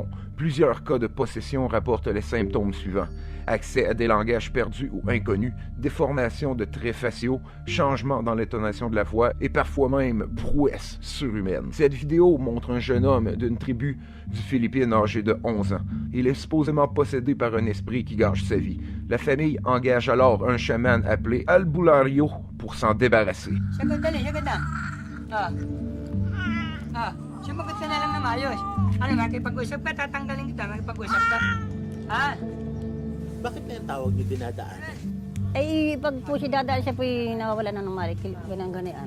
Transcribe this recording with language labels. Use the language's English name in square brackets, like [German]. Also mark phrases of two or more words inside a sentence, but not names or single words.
[French] Plusieurs cas de possession rapportent les symptômes suivants: accès à des langages perdus ou inconnus, déformation de traits faciaux, changement dans l'intonation de la voix et parfois même prouesses surhumaines. Cette vidéo montre un jeune homme d'une tribu du Philippines âgé de 11 ans. Il est supposément possédé par un esprit qui gâche sa vie. La famille engage alors un chaman appelé Albulario pour s'en débarrasser. [Filipino] Sumagot ka na lang na maayos. Ano, makipag-usap ka, tatanggalin kita, makipag-usap ka. Ha? Bakit na yung tawag niyo dinadaanan? Ay, pag po siya dadaan, siya po nawawala ng marikil, ganyan-ganyan.